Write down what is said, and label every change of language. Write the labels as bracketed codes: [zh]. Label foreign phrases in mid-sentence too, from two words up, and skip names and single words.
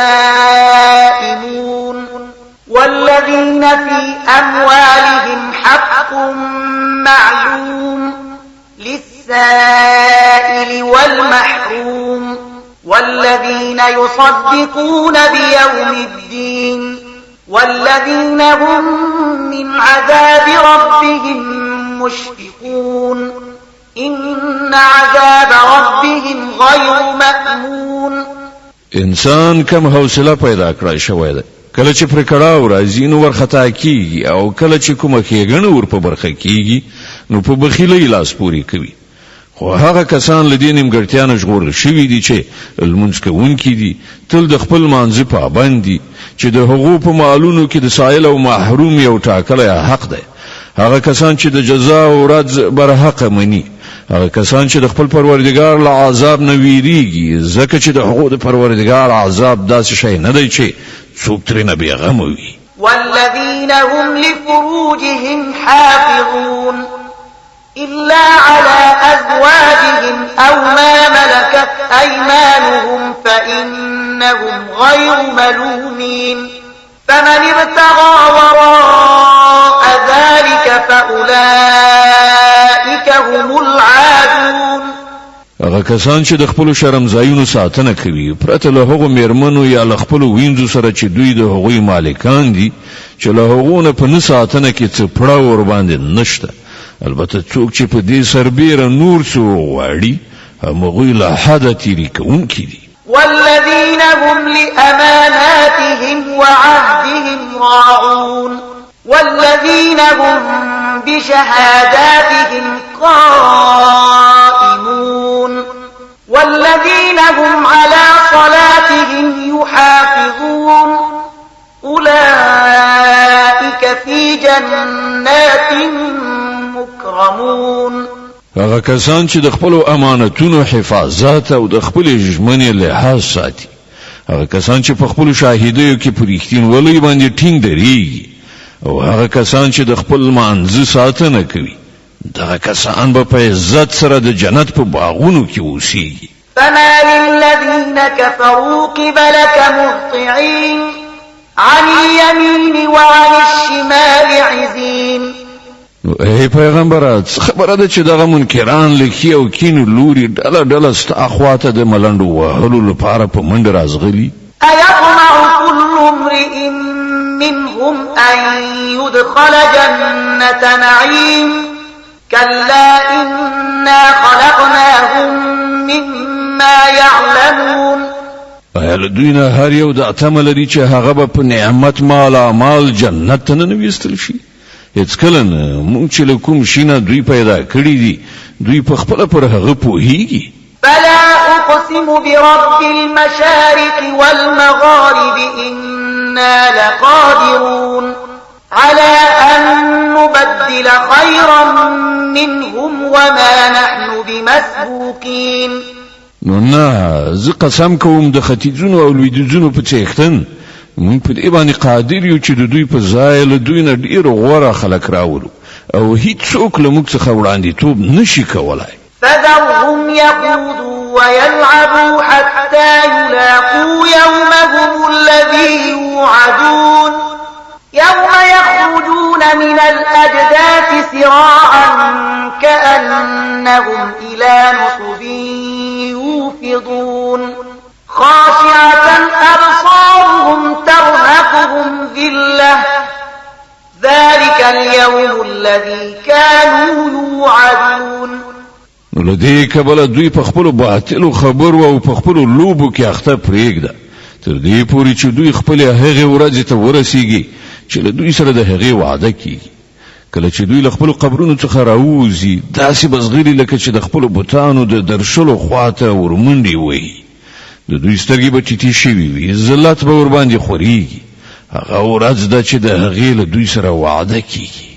[ar] دائمون والذين في أموالهم حق معلوم للسائل والمحروم والذين يصدقون بيوم الدين والذين هم من عذاب ربهم مشفقون إن عذاب ربهم غير مأمون. [ps] انسان کم حوصله پیدا کړای شوی دی. کله چې پر کړهو راځي نو ورخطا کیږي او کله چې کومه ښېګڼه ور په برخه کیږي نو په بخیلۍ لاس پورې کوي. خو هغه کسان له دې نیمګړتیا نه ژغورل شوي دي چې لمونځ کوونکي دي تل د خپل مانځه پابند دي چې د هغو په مالونو کې د سایل او محروم یو ټاکلی حق دی. هغه کسان چې د جزا او ورځ برحق مني هغه کسان چې د خپل پروردګار له عذاب نه ویریږي ځکه چې د هغو د پروردګار عذاب داسې شی نه دی چې څوک ترېنه بېغمه وي. [ar] والذين هم لفروجهم حافظون إلا على أزواجهم أو ما ملكت أيمانهم فإنهم غير ملومين فمن ابتغى وراء ذلك فأولئك هم العادون. [ps] هغه کسان چې د خپل شرمځایونو ساتنه کوي پرته له هغو میرمنو یا له خپل وینځو سره چې دوی د هغوی مالکان دي چې له هغو نه په نه ساتنه کې څه پړه ور باندې نشته البته څوک چې په دې سربیره نور څه غواړي هغوی له حده تیری کوونکي دي [ar] والذين هم لأماناتهم وعهدهم راعون والذين هم بشهاداتهم قائمون والذين هم على صلاتهم يحافظون أولئك في جنات مكرمون [ps] هغه کسان چې د خپل امانتونو حفاظت او د خپل ژمنې لحاظ ساتي هغه کسان چې په خپل شاهدیو کې په رښتینولۍ باندې ټینګ درېږي او هغه کسان چې د خپل مانځ ساتنه کوي دغه کسان به په عزت سره د جنت په باغونو کې اوسېږي [ar] فما للذين كفروا قبلك مهطعين عن اليمين وعن الشمال عزين [ps] نو ای پیغمبر خبره ده چې دغه منکران لکي او کینو لوري ډله ډله ست اخواته د ملنډو وهلو لپاره په منډه رازغلي [ar] ايطمع كل امرئ منهم ان يدخل جنة نعيم كلا إنا خلقناهم مما يعلمون [ps] ایا دوی نه هر یو د اتمه لري چې هغه به په نعمت مال جنت ته نه ویستل شي هیڅ کله نه موږ چې له کوم شي نه دوی پیدا کړی دي دوی په خپله پر هغه پوهیږي [ar] فلا أقسم برب المشارق والمغارب إنا لقادرون على أن نبدل خيرا منهم وما نحن بمسبوقين [ps] نو نه زه قسم کوم د ختیځونو او لویدیځونو په څښتن مونږ په دې باندې قادر یو چې د دوی په ځای له دوی نه ډیر غوره خلک راوړو او هیڅوک له موږ څخه وړاندیتوب نشي کولای [ar] فذرهم يخوضوا ويلعبوا حتى يلاقوا يومهم الذي يوعدون يوم يخرجون من الأجداث سراعا كأنهم إلى نصب يوفضون خاشعة أبصارهم ترهقهم ذلة ذلك اليوم الذي كانوا يوعدون [ps] نو لدې کبل دوی په خپل باطل خبر او په خپل لوبو کې اخته پرېږده تر دې پورې چې دوی خپل هغه ورځ ته ورسیږي چې له دوی سره د هغه وعده کیږي کله چې دوی له خپل قبرونو څخه راوځي داسې بزغلي لکه چې د خپل بوتانو د درشلو خواته ورمنډي وي د دوی سترګې به ټیټې شوي وي ذلت به ور باندې خوريږي هغه ورځ ده چې د هغه له دوی سره وعده کیږي